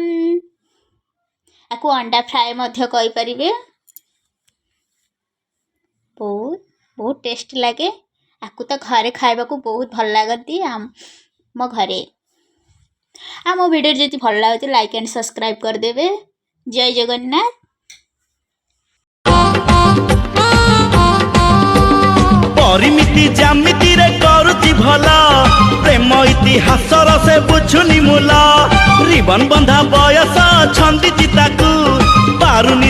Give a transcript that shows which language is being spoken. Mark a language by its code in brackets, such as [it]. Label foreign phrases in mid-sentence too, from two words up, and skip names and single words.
[or] ଆକୁ ଅଣ୍ଡା ଫ୍ରାଏ ମଧ୍ୟ କହିପାରିବେ। ବହୁତ ଟେଷ୍ଟି ଲାଗେ। ଆକୁ ତ ଘରେ ଖାଇବାକୁ ବହୁତ ଭଲ ଲାଗନ୍ତି ଆମ ଘରେ। ଆମ ଭିଡ଼ିଓ ଯଦି ଭଲ ଲାଗୁଛି [en] like and subscribe [or] କରିଦେବେ। ଜୟ ଜଗନ୍ନାଥ। ପରିମିତି ଜାମିତି ରେ କରୁଚି ଭଲା, ପ୍ରେମ ଇତିହାସର ସେ ବୁଝୁନି ମୂଲା। ରିବନ ବନ୍ଧା ବୟସ ଛନ୍ଦି ଚିତାକୁ ପାରୁନି।